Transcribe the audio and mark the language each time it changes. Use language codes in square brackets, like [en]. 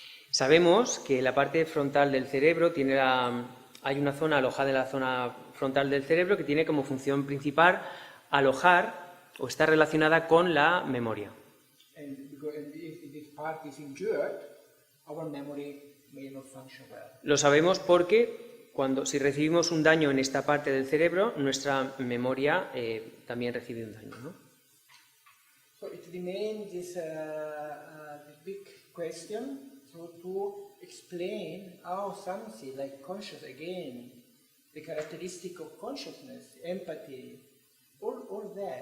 [es] Sabemos que la parte frontal del cerebro hay una zona alojada en la zona frontal del cerebro que tiene como función principal alojar o está relacionada con la memoria. [en] And if this part is injured, our memory may not function well. [es] Lo sabemos porque si recibimos un daño en esta parte del cerebro, nuestra memoria también recibe un daño, ¿no? [en] So it remains this big question, so to explain how something like conscious again, the characteristic of consciousness, empathy, all